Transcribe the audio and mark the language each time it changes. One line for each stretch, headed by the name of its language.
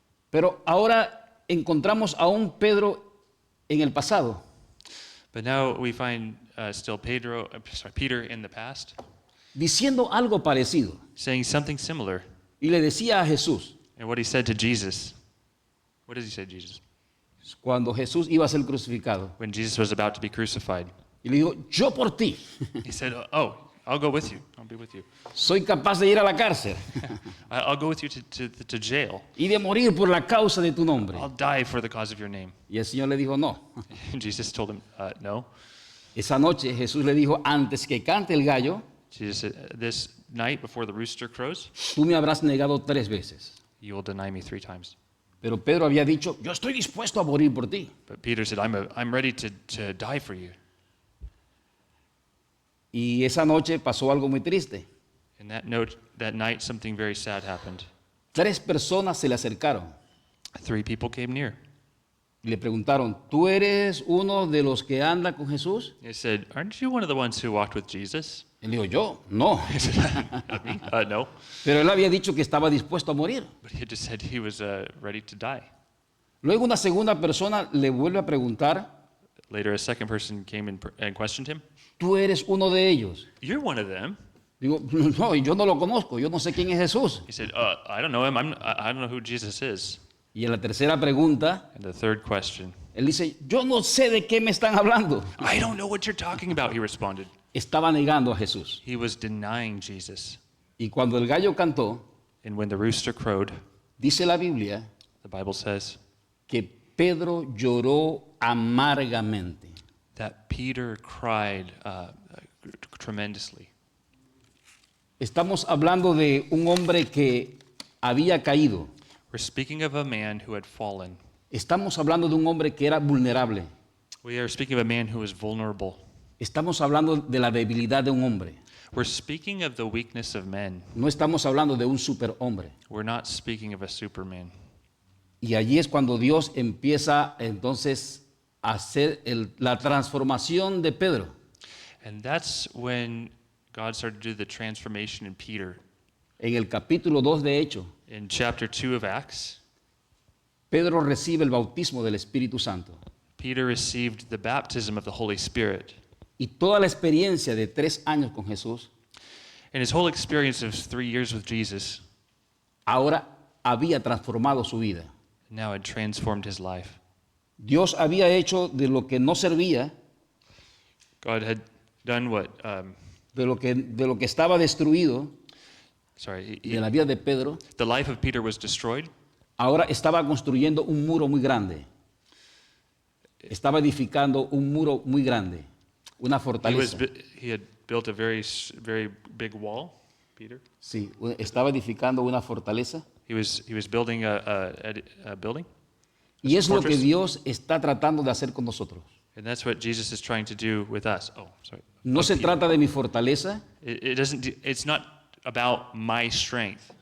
Spanish: Pero ahora encontramos a un Pedro en el pasado
English: But now we find still Peter in the past
Spanish: diciendo algo parecido.
English: saying something similar.
Spanish: Y le decía a Jesús,
English: And what he said to Jesus, What does he say, Jesus?
Spanish: Cuando Jesús iba a ser crucificado.
English: When Jesus was about to be crucified,
Spanish: Y le dijo, yo por ti
English: he said, "Oh, I'll go with you. I'll be with you.
Spanish: soy capaz de ir a la cárcel
English: I'll go with you to jail.
Spanish: y de morir por la causa de tu nombre.
English: I'll die for the cause of your name."
Spanish: Y el Señor le dijo, no.
English: Jesus told him, "No."
Spanish: Esa noche Jesús le dijo, antes que cante el gallo,
English: Jesus said, "This night before the rooster crows,
Spanish: tú me habrás negado 3 veces.
English: you will deny me 3 times."
Spanish: Pero Pedro había dicho, yo estoy dispuesto a morir por ti.
English: But Peter said, I'm ready to die for you."
Spanish: Y esa noche pasó algo muy triste.
English: And that night, something very sad happened.
Spanish: 3 personas se le acercaron
English: 3 people came near.
Spanish: y le preguntaron, ¿tú eres uno de los que anda con Jesús?
English: They said, "Aren't you one of the ones who walked with Jesus?"
Spanish: Él dijo, yo, no.
English: He said, "Not me." No.
Spanish: Pero él había dicho que estaba dispuesto a morir.
English: But he had just said he was ready to die.
Spanish: Luego una segunda persona le vuelve a preguntar,
English: Later, a second person came and questioned him.
Spanish: ¿tú eres uno de ellos?
English: "You're one of them."
Spanish: Digo, no, yo no lo conozco, yo no sé quién es Jesús.
English: He said, "I don't know him. I don't know who Jesus is."
Spanish: Y en la tercera pregunta,
English: And the third question,
Spanish: él dice, yo no sé de qué me están hablando.
English: "I don't know what you're talking about," he responded.
Spanish: Estaba negando a Jesús.
English: He was denying Jesus.
Spanish: Y cuando el gallo cantó,
English: And when the rooster crowed,
Spanish: dice la Biblia
English: the Bible says
Spanish: que Pedro lloró amargamente.
English: that Peter cried tremendously.
Spanish: Estamos hablando de un hombre que había caído.
English: We're speaking of a man who had fallen.
Spanish: Estamos hablando de un hombre que era vulnerable.
English: We are speaking of a man who was vulnerable.
Spanish: Estamos hablando de la debilidad de un hombre.
English: We're speaking of the weakness of men.
Spanish: No estamos hablando de un superhombre.
English: We're not speaking of a superman.
Spanish: Y allí es cuando Dios empieza entonces a hacer la transformación de Pedro.
English: And that's when God started to do the transformation in Peter.
Spanish: En el capítulo 2 de Hechos,
English: In chapter 2 of Acts,
Spanish: Pedro recibe el bautismo del Espíritu Santo.
English: Peter received the baptism of the Holy Spirit.
Spanish: Y toda la experiencia de 3 años con Jesús,
English: And his whole experience of 3 years with Jesus
Spanish: ahora había transformado su vida.
English: now had transformed his life.
Spanish: Dios había hecho de lo que no servía,
English: God had done what,
Spanish: de lo que estaba destruido, de la vida de Pedro,
English: the life of Peter was destroyed.
Spanish: ahora estaba construyendo un muro muy grande. Estaba edificando un muro muy grande, una fortaleza.
English: He had built a very big wall, Peter.
Spanish: Sí, estaba edificando una fortaleza.
English: He was building a building.
Spanish: Y es lo que
English: Fortress.
Spanish: Dios está tratando de hacer con nosotros.
English: And that's what Jesus is trying to do with us. Oh, sorry.
Spanish: No se trata de mi fortaleza,
English: It's not about my strength.